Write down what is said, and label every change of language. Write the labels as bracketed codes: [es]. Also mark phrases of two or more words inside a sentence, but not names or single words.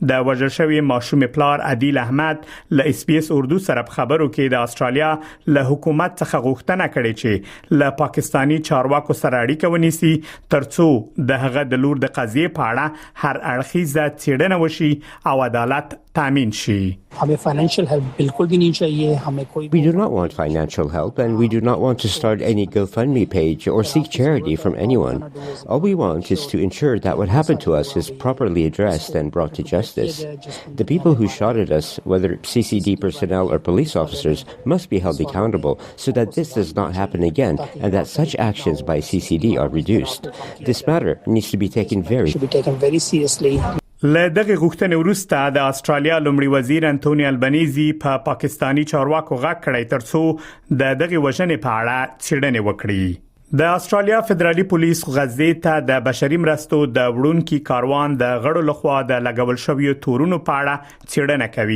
[ps] د وژل شوی ماشومې پلار عادل احمد له اس پی اس اردو سره په خبرو کې د استرالیا له حکومت څخه غوښتنه کړې چې له پاکستانی چارواکو سره اړیکه ونیسي ترڅو د هغه د لور د قضیې په اړه هر اړخیزه څېړنه وشي او عدالت تامین شي. [en] We do not want financial help and we do not want to start any GoFundMe page or seek charity from anyone. All we want is to ensure that what happened to us is properly addressed and brought to justice. The people who shot at us, whether CCD personnel or police officers, must be held accountable so that this does not happen again and that such actions by CCD are reduced. This matter needs to be taken very seriously. [ps] له دغه غوښتنې وروسته د استرالیا لومړي وزیر انټونی البنيزي په پاکستانی چارواکو غږ کړی ترڅو د دغه وژنې په اړه څېړنې وکړي. د استرالیا فدرالي پولیس غزې ته د بشري مرستو د وړونکي کاروان د غړو لخوا د لګول شویو تورونو په اړه څېړنه کوي.